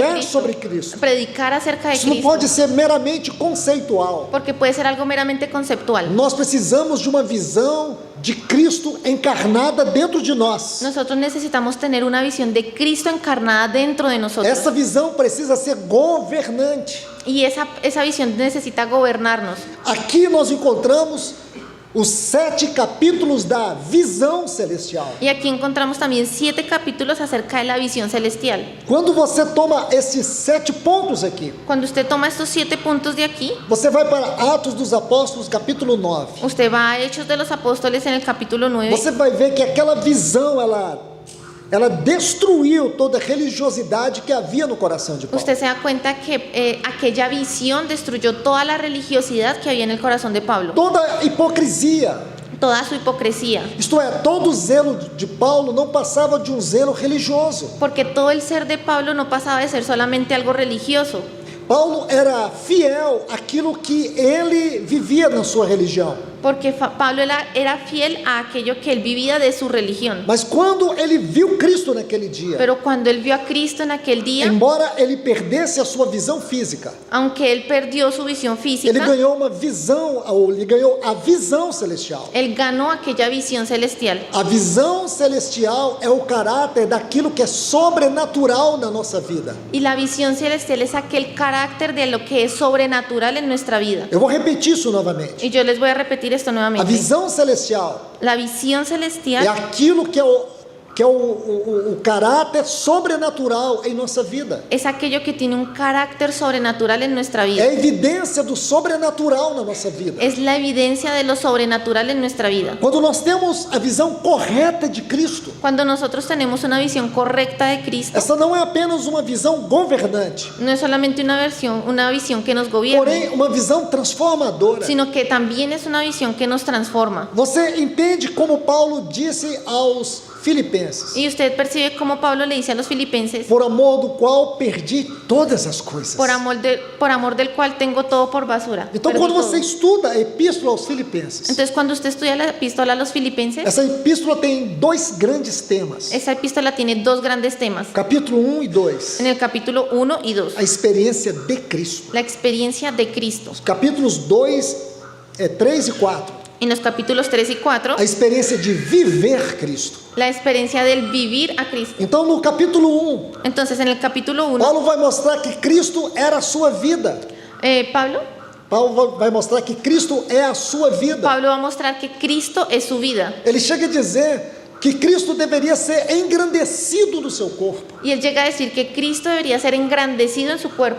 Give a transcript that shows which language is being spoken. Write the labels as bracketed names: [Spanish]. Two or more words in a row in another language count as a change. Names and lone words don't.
[Portuguese] pregar Cristo, sobre Cristo. [Spanish] predicar acerca de [Portuguese] Isso não Cristo, pode ser meramente conceitual. [Spanish] porque puede ser algo meramente conceptual. [Portuguese] Nós precisamos de uma visão de Cristo encarnada dentro de nós. [Spanish] Nosotros necesitamos tener una visión de Cristo encarnada dentro de nosotros. [Portuguese] Essa visão precisa ser governante. [Spanish] Y esa visión necesita gobernarnos. [Portuguese] Aqui nós encontramos os 7 capítulos da visão celestial. [Spanish] Y aquí encontramos también 7 capítulos acerca de la visión celestial. [Portuguese] Quando você toma esses 7 pontos aqui, [Spanish] Cuando usted toma estos 7 puntos de aquí, [Portuguese] você vai para Atos dos Apóstolos, capítulo 9. [Spanish] usted va a Hechos de los Apóstoles en el capítulo 9. [Portuguese] Você vai ver que aquela visão, ela destruiu toda a religiosidade que havia no coração de Paulo. [Spanish] Usted se da cuenta que aquella visión destruyó toda la religiosidad que había en el corazón de Pablo, [Portuguese] Toda a hipocrisia, [Spanish] toda su hipocresía, [Portuguese] isto é, todo o zelo de Paulo não passava de um zelo religioso. [Spanish] porque todo el ser de Pablo no pasaba de ser solamente algo religioso. [Portuguese] Paulo era fiel àquilo que ele vivia na sua religião. [Spanish] Porque Pablo era fiel a aquello que él vivía de su religión. [Portuguese] Mas quando ele viu Cristo naquele dia, [Spanish] Pero cuando él vio a Cristo en aquel día, [Portuguese] embora ele perdesse a sua visão física, [Spanish] aunque él perdió su visión [Portuguese] ele [Spanish] física, [Portuguese] ganhou uma visão, ou ele ganhou a visão celestial. [Spanish] él ganó aquella visión celestial. [Portuguese] A visão celestial é o caráter daquilo que é sobrenatural na nossa vida. [Spanish] Y la visión celestial es aquel carácter de lo que es sobrenatural en nuestra vida. [Portuguese] Eu vou repetir isso novamente. [Spanish] Y yo les voy a repetir esto [Portuguese] A [Spanish] nuevamente. [Portuguese] visão celestial [Spanish] La visión [Portuguese] é [Spanish] celestial [Portuguese] aquilo que é o caráter sobrenatural em nossa vida. [Spanish] es aquello que tiene un carácter sobrenatural en nuestra [Portuguese] É a [Spanish] vida. [Portuguese] evidência do sobrenatural na nossa vida. [Spanish] Es la evidencia de lo sobrenatural en nuestra vida. [Portuguese] Quando nós temos a visão correta de Cristo, [Spanish] Cuando nosotros tenemos una visión correcta de Cristo, [Portuguese] essa não é apenas uma visão governante, [Spanish] no es solamente una visión que nos gobierna, [Portuguese] porém uma visão transformadora. [Spanish] sino que también es una visión que nos transforma. [Portuguese] Você entende como Paulo disse aos Filipenses: [Spanish] Y usted percibe como Pablo le dice a los filipenses, [Portuguese] por amor do qual perdi todas as coisas. [Spanish] por amor del cual tengo todo por basura. [Portuguese] Então, [Spanish] Perdí [Portuguese] quando [Spanish] todo. [Portuguese] você estuda a epístola aos Filipenses, [Spanish] Entonces, cuando usted estudia la epístola a los filipenses, [Portuguese] essa epístola tem 2 grandes temas: [Spanish] esa epístola tiene 2 grandes temas. [Portuguese] capítulo 1 e 2, [Spanish] En el capítulo 1 y 2, [Portuguese] a experiência de Cristo. [Spanish] la experiencia de Cristo. [Portuguese] Capítulos 3 e 4, [Spanish] En los capítulos 3 y 4, [Portuguese] a experiência de viver Cristo. [Spanish] la experiencia del vivir a Cristo. [Portuguese] Então, no capítulo 1, [Spanish] Entonces, en el capítulo 1, [Portuguese] Paulo vai mostrar que Cristo era a sua vida. Paulo vai mostrar que Cristo é a sua vida. [Spanish] Pablo va a mostrar que Cristo es su vida. [Portuguese] Ele chega a dizer que Cristo deveria ser engrandecido no seu corpo. [Spanish] Y él llega a decir que Cristo debería ser engrandecido en su cuerpo.